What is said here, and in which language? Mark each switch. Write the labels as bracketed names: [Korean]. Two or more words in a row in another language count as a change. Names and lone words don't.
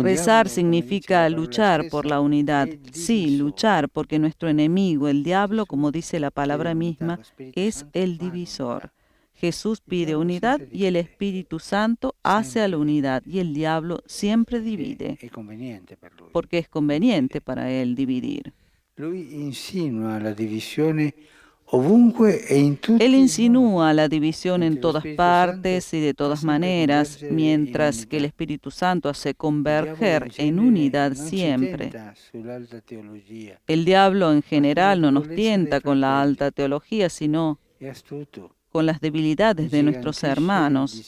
[Spanish] Rezar significa luchar por la unidad. Sí, luchar porque nuestro enemigo, el diablo, como dice la palabra misma, es el divisor. Jesús pide unidad y el Espíritu Santo hace a la unidad y el diablo siempre divide, porque es conveniente para él dividir. [Italian] Lui insinua la divisione ovunque e in tutti. [Spanish] Él insinúa la división en todas partes y de todas maneras, mientras que el Espíritu Santo hace converger en unidad siempre. El diablo en general no nos tienta con la alta teología, sino con las debilidades de nuestros hermanos.